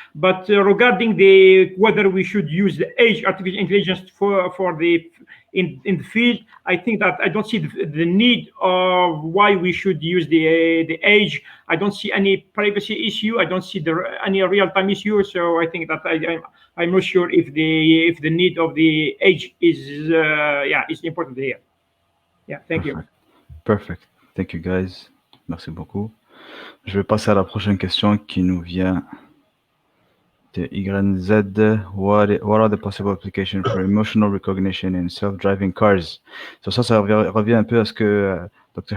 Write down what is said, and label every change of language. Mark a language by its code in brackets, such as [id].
[en] But regarding whether we should use the edge artificial intelligence for the in the field, I think that I don't see the need of why we should use the edge. I don't see any privacy issue. I don't see any real-time issue. So I think that I'm not sure if the need of the edge is important here. Yeah, thank you. Perfect. Thank you, guys. [fr] Merci beaucoup. Je vais passer à la prochaine question qui nous vient de YZ. [en] What are the possible applications for emotional recognition in self-driving cars? [fr] So ça revient un peu à ce que Dr.